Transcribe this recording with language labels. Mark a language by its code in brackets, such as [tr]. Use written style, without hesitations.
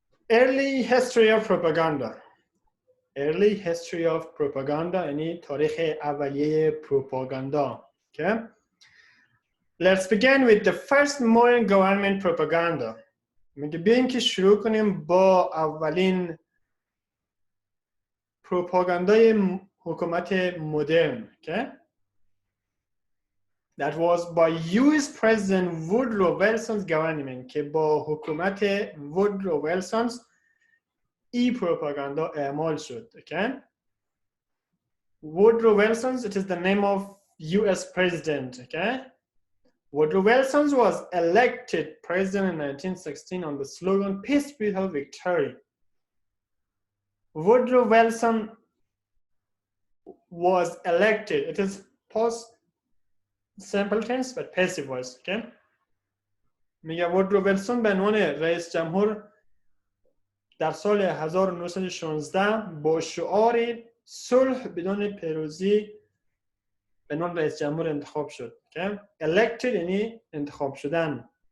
[en] Early history of propaganda. Early history of propaganda, [fa] یعنی تاریخ اولیه [en] propaganda. Okay? Let's begin with the first modern government propaganda. [fa] میگه بیایم که شروع کنیم با اولین پروپاگاندای حکومت مدرن. Okay? [en] that was by US President Woodrow Wilson's government [fa] که با حکومت وودرو ویلسونز ای پروپاگاندا اعمال شد. [en] Okay? Woodrow Wilson's, it is the name of US president. Okay? Woodrow Wilson was elected president in 1916 on the slogan Peace Without Victory. Woodrow Wilson was elected. It is past simple tense but passive voice. Okay? [fa] میگه وودرو ویلسون به عنوان رئیس جمهور در سال 1916 با شعار صلح بدون پیروزی به عنوان رئیس جمهور انتخاب شد. [en] Okay? [fa] Elected یعنی انتخاب شدن.